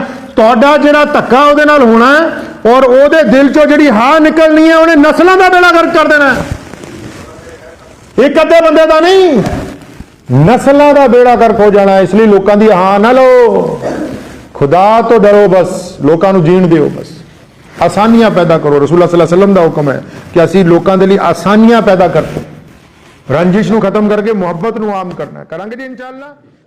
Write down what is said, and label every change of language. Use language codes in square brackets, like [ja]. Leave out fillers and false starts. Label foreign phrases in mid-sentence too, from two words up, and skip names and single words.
[pa] ਤੁਹਾਡਾ ਜਿਹੜਾ ਧੱਕਾ ਉਹਦੇ ਨਾਲ ਹੋਣਾ ਔਰ ਉਹਦੇ ਦਿਲ ਚੋਂ ਜਿਹੜੀ ਹਾਂ ਨਿਕਲਣੀ ਹੈ, ਉਹਨੇ ਨਸਲਾਂ ਦਾ ਬੇੜਾ ਗਰਕ ਕਰ ਦੇਣਾ। ਇੱਕ ਅੱਧੇ ਬੰਦੇ ਦਾ ਨਹੀਂ, ਨਸਲਾਂ ਦਾ ਬੇੜਾ ਗਰਕ ਹੋ ਜਾਣਾ। ਇਸ ਲਈ ਲੋਕਾਂ ਦੀ ਹਾਂ ਨਾ ਲਓ, ਖੁਦਾ ਤੋਂ ਡਰੋ, ਬਸ ਲੋਕਾਂ ਨੂੰ ਜੀਣ ਦਿਓ, ਬਸ ਆਸਾਨੀਆਂ ਪੈਦਾ ਕਰੋ। [ar] رسول الله صلى الله عليه وسلم [pa] ਦਾ ਹੁਕਮ ਹੈ ਕਿ ਅਸੀਂ ਲੋਕਾਂ ਦੇ ਲਈ ਆਸਾਨੀਆਂ ਪੈਦਾ ਕਰੋ, ਰੰਜਿਸ਼ ਨੂੰ ਖਤਮ ਕਰਕੇ ਮੁਹੱਬਤ ਨੂੰ ਆਮ ਕਰਨਾ। ਕਰਾਂਗੇ ਜੀ ਇਨਸ਼ਾਅੱਲਾ।